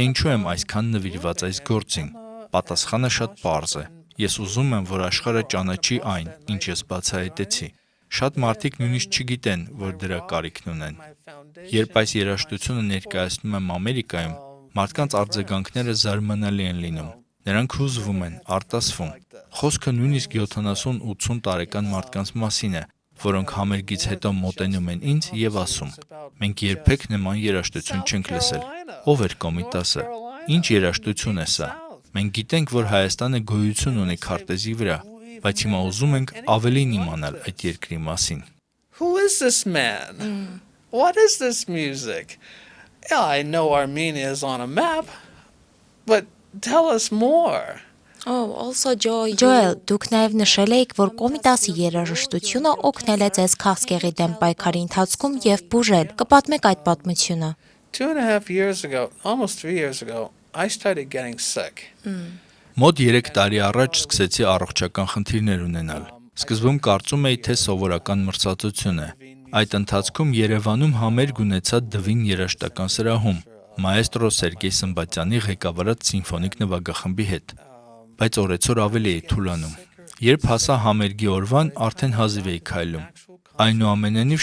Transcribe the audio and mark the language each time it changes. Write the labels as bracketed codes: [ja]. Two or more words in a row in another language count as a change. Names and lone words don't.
[hy] ինչու եմ այսքան նվիրված այս գործին։ Պատասխանը շատ պարզ է։ Ես ուզում եմ, որ աշխարհը ճանաչի այն, ինչ ես բացահայտեցի։ Շատ մարդիկ նույնիսկ չգիտեն, որ դրա կարիքն ունեն։ Երբ այս երաժշտությունը ներկայացնում եմ Ամերիկայում, մարդկանց արձագանքները զարմանալի են լինում։ Նրանք հուզվում են, արտասվում։ Խոսքը նույնիսկ 70-80 տարեկան մարդկանց մասին է, որոնք համերգից հետո մոտենում են ինձ և ասում. «Մենք երբեք նման երաժշտություն չենք լսել։ Ո՞վ էր Կոմիտասը։ Ինչ երաժշտություն է սա։ Մենք գիտենք, որ Հայաստանը գոյություն ունի քարտեզի վրա, բայց հիմա ուզում ենք ավելին իմանալ այդ երկրի մասին»։ [en] Who is this man? What is this music? Yeah, I know Armenia is on a map, but tell us more. [hy] Ջոել, դուք նաև նշել եք, որ Կոմիտասի երաժշտությունը օգնել է ձեզ քաղցկեղի դեմ պայքարի ընթացքում և բուժել։ Կպատմեք այդ պատմությունը։ [en] 2.5 years ago, almost 3 years ago, I started getting sick. [hy] Մոտ 3 տարի առաջ սկսեցի առողջական խնդիրներ ունենալ։ Սկզբում կարծում էի, թե սովորական մրցակցություն է։ Այդ ընթացքում Երևանում համերգ ունեցա Դվին երաժշտական սրահում, մաեստրո Սերգեյ Սմբատյանի ղեկավարած սիմֆոնիկ նվագախմբի հետ։ Բայց օրեցօր ավելի էի թուլանում։ Երբ հասա համերգի օրվան, արդեն հազիվ էի քայլում։ Այնուամենայնիվ